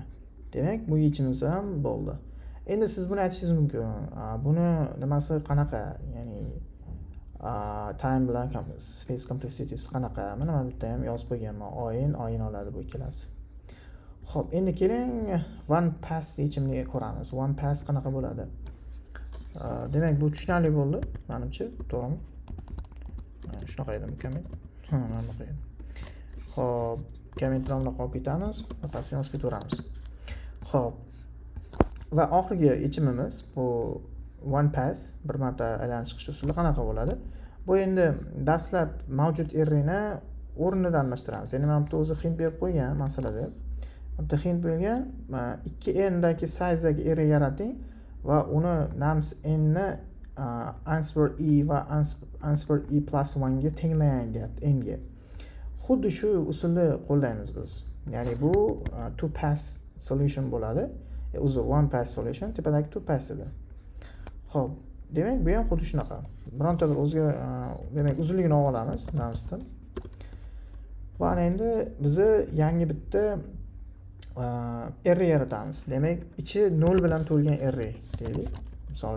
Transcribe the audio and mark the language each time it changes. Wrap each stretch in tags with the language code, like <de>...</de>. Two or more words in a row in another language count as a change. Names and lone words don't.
<uz>Demak, bu yechimimiz ham bo'ldi. Endi siz buni aytishingiz mumkin. Buni nimasi qanaqa? Ya'ni time bilan</uz> <en>space complexity</en> <uz>qanaqa? Mana men bitta ham yozib qo'yganman. Oyin oladi bu ikkalasi. Xo'p, endi keling</uz> <en>one pass</en> <uz>yechimini ko'ramiz.</uz> <en>One pass</en> <uz>qanaqa bo'ladi? Demak, bu tushunarli bo'ldi, menimcha, to'g'rimi? Shunaqa edi, comment. Mana bunaqa edi. Xo'p, comment bilan qolib ketamiz. Passni yozib ketaveramiz. Xo'p. Va oxirgi yechimimiz bu</uz> <en>one pass,</en> <uz>bir marta aylanib chiqish usuli qanaqa bo'ladi? Bu endi dastlab mavjud arrayni o'rnidan almashtiramiz. Ya'ni men bu o'zi hint berib qo'ygan masalada. Bitta hint bo'lgan 2n dagi size-dagi array yarating va uni nums n ni answer e va answer e plus 1 ga tenglang deyapti n ga. Xuddi shu usulni qo'llaymiz biz. Ya'ni bu</uz> <en>to pass solution</en> <uz>bo'ladi. Uzr,</uz> <en>one pass solution,</en> <uz>tepadagi</uz> <en>to pass</en> <uz>edi. Xo'p, demak bu ham xuddi shunaqa. Bironta bir o'zga demak uzunligini olamiz namsdan. Va endi biz yangi bitta array yaratamiz. Demak, ichi 0 bilan to'lgan array deylik.</uz>